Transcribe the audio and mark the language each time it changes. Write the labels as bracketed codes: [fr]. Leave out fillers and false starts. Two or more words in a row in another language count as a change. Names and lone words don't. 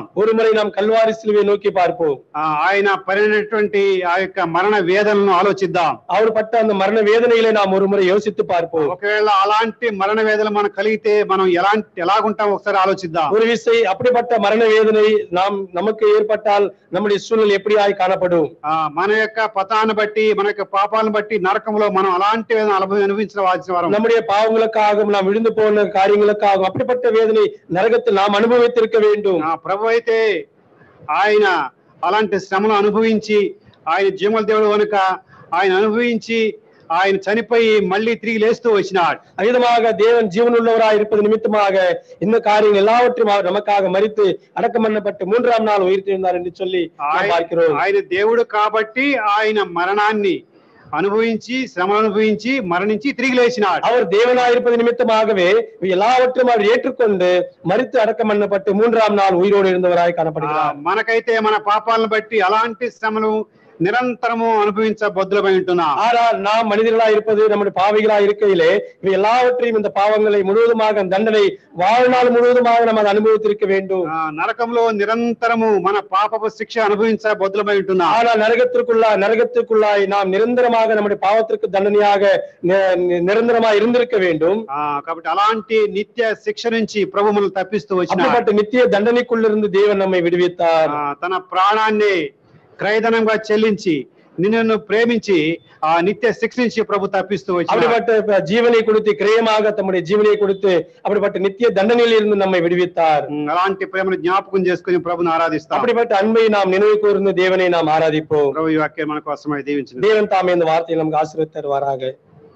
[ta] ஒரு முறை நாம் கல்வாரி சிலுவை நோக்கி பார்ப்போம். [te] ఆయన పడినటువంటి ఆ యొక్క మరణ వేదనను ఆలోచిద్దాం. [ta] அவர் పట్ట அந்த మరణ వేదనகளை நாம் ஒரு முறை யோசித்து பார்ப்போம். [te] ఒకవేళ అలాంటి మరణ వేదన మనకు కలిగితే మనం ఎలాగుంటాం ఒకసారి ఆలోచిద్దాం. [ta] ஒரு விசை அப்படிப்பட்ட மரண வேதனை நமக்கு ஏற்பட்டால் நம்முடைய சூழ்நிலை எப்படியாய் காணப்படும்? [te] మన యొక్క పతాన్ని బట్టి, మన యొక్క పాపాలను బట్టి నరకంలో మనం అలాంటి వేదన అనుభవించవలసిన వారం. [ta] நம்முடைய பாவங்களுக்காகவும் நாம் விழுந்து போன காரியங்களுக்காகவும் அப்படிப்பட்ட வேதனை நரகத்தில் நாம் அனுபவித்திருக்க வேண்டும். [te] ప్రభు అయితే ఆయన అలాంటి శ్రమను అనుభవించి, ఆయన జీవముల దేవుడు కనుక ఆయన అనుభవించి ఆయన చనిపోయి మళ్ళీ తిరిగి లేస్తూ వచ్చినాడు. [ta] விதமாக தேவன் ஜீவனுள்ளவராய் இருப்பது நிமித்தமாக இந்த காரியங்கள் எல்லாவற்றையும் அவர் நமக்காக மரித்து அடக்கம் பண்ணப்பட்டு 3ஆம் நாள் உயிர்த்தெழுந்தார் என்று சொல்லி பார்க்கிறோம். [te] ఆయన దేవుడు కాబట్టి ఆయన మరణాన్ని అనుభవించి, శ్రమ అనుభవించి, మరణించి తిరిగి లేచినాడు. [ta] அவர் தேவனாய் இருப்பது நிமித்தமாகவே எல்லாவற்றையும் அவர் ஏற்றுக்கொண்டு மரித்து அடக்கம் பண்ணப்பட்டு 3ஆம் நாள் உயிரோடு இருந்தவராய் காணப்படுகிறார். [te] మనకైతే మన పాపాలను బట్టి అలాంటి శ్రమను నిరంతరము అనుభవించబద్దులమై ఉంటున్నాం. [ta] ஆனால் நாம் மனிதர்களாய் இருப்பது, நம்முடைய பாவிகளாய் இருக்கையிலே இவை எல்லாவற்றையும் இந்த பாவங்களை முழுவதுமாக தண்டனை வாழ்நாள் முழுவதுமாக நாம் அதை அனுபவித்திருக்க வேண்டும். [te] నరకంలో నిరంతరము మన పాపపు శిక్ష అనుభవించబద్దులమై ఉంటున్నాం. [ta] ஆனால் நரகத்திற்குள்ளாய் நாம் நிரந்தரமாக நம்முடைய பாவத்திற்கு தண்டனையாக நிரந்தரமாக இருந்திருக்க வேண்டும். [te] కాబట్టి అలాంటి నిత్య శిక్ష నుంచి ప్రభు మనల్ని తప్పిస్తూ వచ్చినాడు. [ta] அப்படிப்பட்ட நித்திய தண்டனைக்குள்ளிருந்து தேவன் நம்மை விடுவித்தார். [te] తన ప్రాణాన్ని క్రయధనంగా చెల్లించి నిన్ను ప్రేమించి ఆ నిత్య శిక్ష నుంచి ప్రభు తప్పిస్తూ వచ్చి [ta] அப்படிப்பட்ட ஜீவனை கொடுத்து, கிரயமாக தம்முடைய ஜீவனை கொடுத்து அப்படிப்பட்ட நித்திய தண்டனையில் இருந்து நம்மை விடுவித்தார். [te] అలాంటి ప్రేమను జ్ఞాపకం చేసుకుని ప్రభుని ఆరాధిస్తాం. [ta] அப்படிப்பட்ட அன்பை நாம் நினைவு கூர்ந்து தேவனை நாம் ஆராதிப்போம். [te] ప్రభు ఈ వాక్యం మన కోసమై దీవించండి. [ta] தேவன் தாமே இந்த வார்த்தையை நமக்கு ஆசீர்வதித்து தருவாராக.